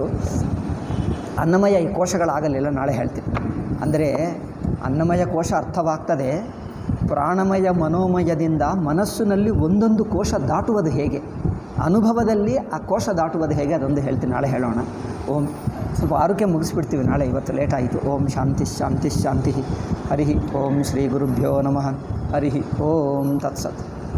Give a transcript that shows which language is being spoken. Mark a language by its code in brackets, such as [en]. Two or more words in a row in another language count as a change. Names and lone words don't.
[kn] ಅನ್ನಮಯ ಈ ಕೋಶಗಳಾಗಲಿಲ್ಲ, ನಾಳೆ ಹೇಳ್ತೀನಿ. ಅಂದರೆ ಅನ್ನಮಯ ಕೋಶ ಅರ್ಥವಾಗ್ತದೆ. ಪ್ರಾಣಮಯ ಮನೋಮಯದಿಂದ ಮನಸ್ಸಿನಲ್ಲಿ ಒಂದೊಂದು ಕೋಶ ದಾಟುವುದು ಹೇಗೆ, ಅನುಭವದಲ್ಲಿ ಆ ಕೋಶ ದಾಟುವುದು ಹೇಗೆ, ಅದೊಂದು ಹೇಳ್ತೀನಿ, ನಾಳೆ ಹೇಳೋಣ. ಓಂ. ಸ್ವಲ್ಪ ಆರೋಗ್ಯ ಮುಗಿಸ್ಬಿಡ್ತೀವಿ ನಾಳೆ, ಇವತ್ತು ಲೇಟ್ ಆಯಿತು. [sa] ॐ शान्ति शान्ति शान्ति. हरि ॐ श्री गुरुभ्यो नमः. हरि ॐ तत्सत्.